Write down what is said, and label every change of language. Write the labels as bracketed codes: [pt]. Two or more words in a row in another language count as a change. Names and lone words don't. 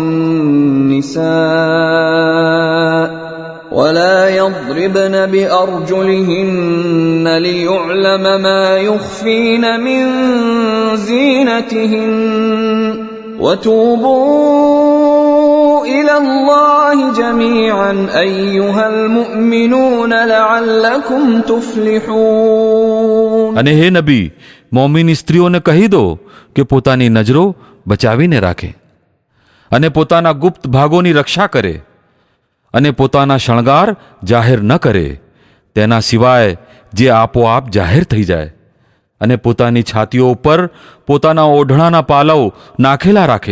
[ar] النساء ولا يضربن بأرجلهن ليعلم ما يخفين من زينتهن وتوبوا إلى الله جميعا أيها المؤمنون لعلكم تفلحون. [gu] અને હે નબી, મોમિન સ્ત્રીઓને કહી દો કે પોતાની નજરો બચાવીને રાખે અને પોતાના ગુપ્ત ભાગોની રક્ષા કરે અને પોતાના શણગાર જાહેર ન કરે તેના સિવાય જે આપોઆપ જાહેર થઈ જાય, અને પોતાની છાતીઓ ઉપર પોતાના ઓઢણાના પાલવ નાખેલા રાખે.